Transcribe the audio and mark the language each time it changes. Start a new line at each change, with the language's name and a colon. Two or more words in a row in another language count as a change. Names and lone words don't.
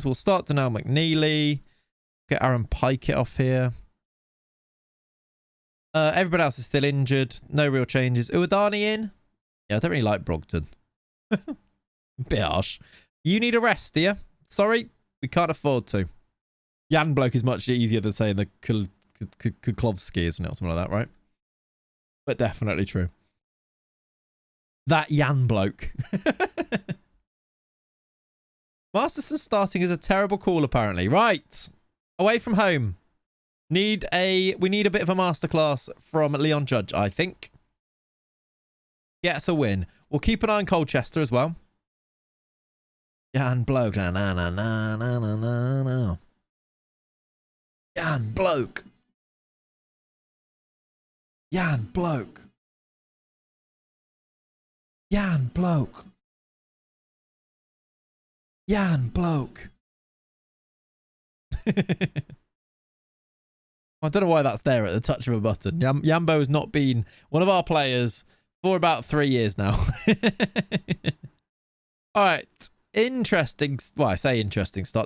English: We'll start Daniel McNeely. Get Aaron Pikett off here. Everybody else is still injured. No real changes. Uwadani in? Yeah, I don't really like Brogdon. Bit harsh. You need a rest, dear. Sorry, we can't afford to. Jan bloke is much easier than saying the Kuklovski, isn't it? Or something like that, right? But definitely true. That Jan bloke. Masterson starting is a terrible call, apparently. Right. Away from home. We need a bit of a masterclass from Leon Judge, I think. Get us a win. We'll keep an eye on Colchester as well. Jan bloke. Na, na, na, na, na, na, na. Jan bloke. Jan bloke. Jan bloke. Jan bloke. I don't know why that's there at the touch of a button. Yambo has not been one of our players for about 3 years now. All right. Interesting. Well, I say interesting start.